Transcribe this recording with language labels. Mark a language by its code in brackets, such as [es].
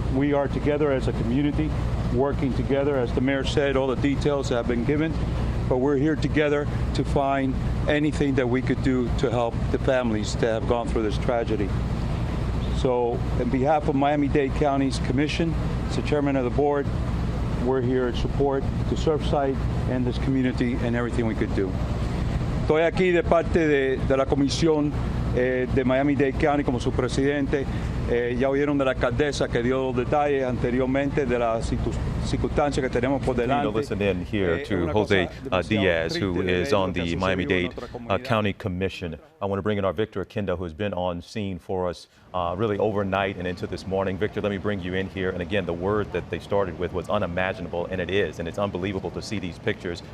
[en] We are together as a community, working together, as the mayor said, all the details have been given, but we're here together to find anything that we could do to help the families that have gone through this tragedy. So, on behalf of Miami-Dade County's Commission, as the chairman of the board, we're here in support to Surfside and this community and everything we could do. [es] Estoy aquí de parte de la comisión de Miami-Dade County como su presidente. Ya oyeron de la alcaldesa que dio detalles anteriormente de la circunstancia que tenemos por delante. [en] Listen in here to Jose Diaz, who is on the Miami-Dade County Commission. I want to bring in our Victor Akendo, who has been on scene for us really overnight and into this morning. Victor, let me bring you in here. And again, the word that they started with was unimaginable, and it is. And it's unbelievable to see these pictures.